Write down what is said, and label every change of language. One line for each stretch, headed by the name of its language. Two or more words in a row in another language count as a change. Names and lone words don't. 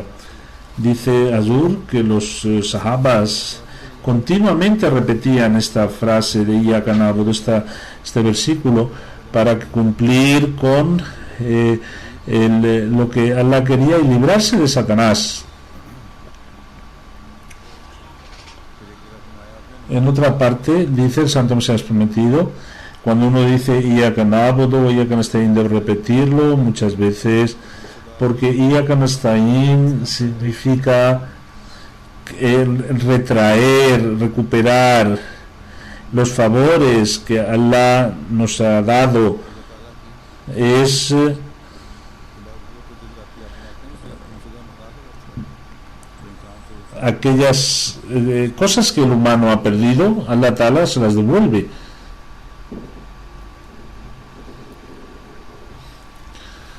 Spanish: Dice Azur que los sahabas continuamente repetían esta frase de
Arabic: إياك نعبد,
Spanish: este versículo, para cumplir con lo que Allah quería y librarse de Satanás. En otra parte dice el Santo Mesías prometido, cuando uno dice
Arabic: إياك نعبد وإياك نستعين,
Spanish: debe repetirlo muchas veces, porque
Arabic: إياك نستعين
Spanish: significa retraer, recuperar los favores que Allah nos ha dado. Es aquellas cosas que el humano ha perdido, Allah Ta'ala se las devuelve.